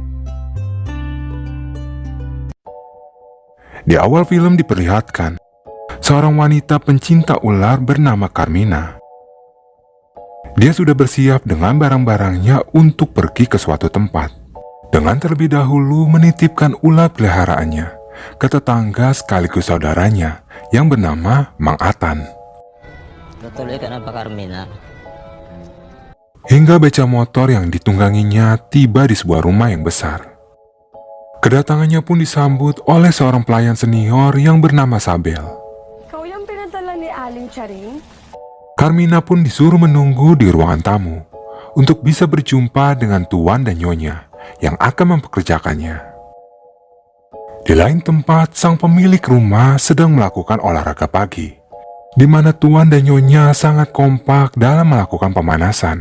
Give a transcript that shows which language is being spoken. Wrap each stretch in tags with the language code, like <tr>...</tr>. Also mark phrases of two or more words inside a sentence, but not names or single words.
<id>Di awal film diperlihatkan seorang wanita pencinta ular bernama Carmina. Dia sudah bersiap dengan barang-barangnya untuk pergi ke suatu tempat, dengan terlebih dahulu menitipkan ular peliharaannya ke tetangga sekaligus saudaranya yang bernama Mang Atan.</id> <tl>Tutuloy ka na ba, Carmina?</tl> <id>Hingga beca motor yang ditungganginya tiba di sebuah rumah yang besar. Kedatangannya pun disambut oleh seorang pelayan senior yang bernama Sabel.</id> <tl>Ikaw yung pinadala ni Aling Charing?</tl> <id>Carmina pun disuruh menunggu di ruangan tamu untuk bisa berjumpa dengan tuan dan nyonya yang akan mempekerjakannya. Di lain tempat, sang pemilik rumah sedang melakukan olahraga pagi, di mana tuan dan nyonya sangat kompak dalam melakukan pemanasan.</id>